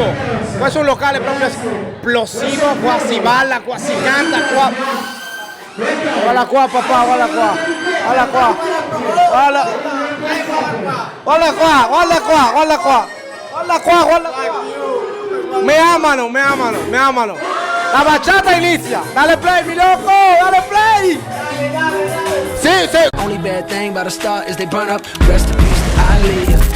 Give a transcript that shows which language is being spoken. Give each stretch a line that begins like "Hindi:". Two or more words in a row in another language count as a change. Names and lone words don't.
Italian: Questo è un locale proprio esplosivo, qua si balla, qua si canta, qua. Guarda qua papà, guarda qua. Guarda qua. Guarda qua, guarda qua, guarda qua. Guarda qua, guarda qua.
Spanish: Me amano.
Italian: La bachata inizia.
Spanish: Dale play, mi loco, dale play. Sí.
English: Only bad thing about a star is they burn up. Rest in peace to Ali.